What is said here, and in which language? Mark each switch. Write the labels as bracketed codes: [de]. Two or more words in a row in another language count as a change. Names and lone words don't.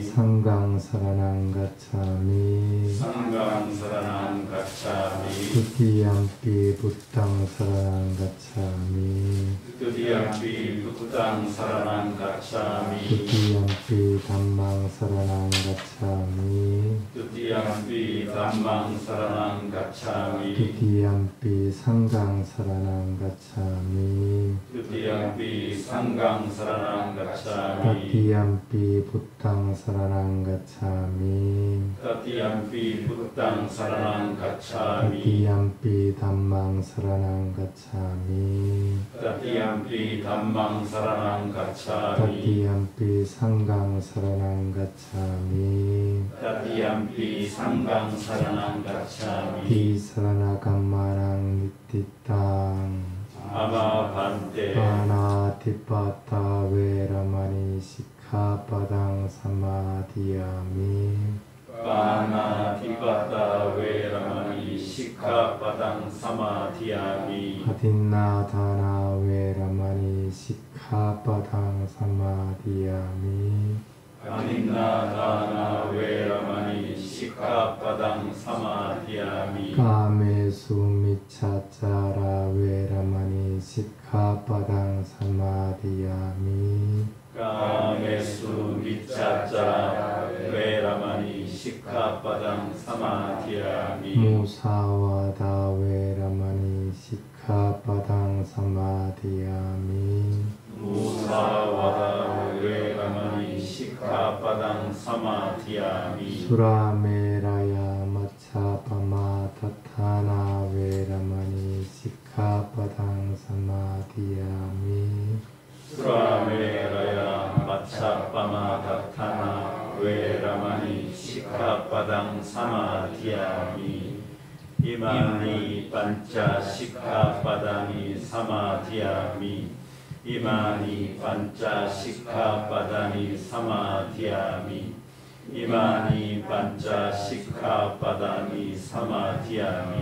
[pi] sanghang saranang gacchami sanghang saranang gacchami dutiyampi buddhang saranang gacchami dutiyampi buddhang saranang gacchami dutiyampi dhammang saranang gacchami dutiyampi dhammang saranang gacchami dutiyampi sanghang saranang gacchami dutiyampi sanghang saranang gacchami tatiyampi buddhang saranang gacchami dutiyampi buddhang saranang gacchami tatiyampi dhammang saranang gacchami dutiyampi dhammang saranang gacchami tatiyampi sanghang saranang gacchami dutiyampi sanghang saranang gacchami tisaranagammanang nittitang ama bhante panatipata veramani sikkhapadang samadhiyami panatipata veramani sikkhapadang samadhiyami adinādhana veramani sikkhapadang samadhiyami adinnadana veramani sikkhapadang samadhiyami kamesu miccacara veramani sikkhapadang samadhiyami kamesu micchacara veramani sikkhapadang samadhiyami musavada veramani sikkhapadang samadhiyami musavada veramani sikkhapadang samadhiyami surameraya maccapama tathana veramani sikkhapadang samadhiyami surameraya majjapama datthana veramani sikkhapadang samadhiyami imani panca sikkhapadani samadhiyami imani panca sikkhapadani samadhiyami imani panca sikkhapadani samadhiyami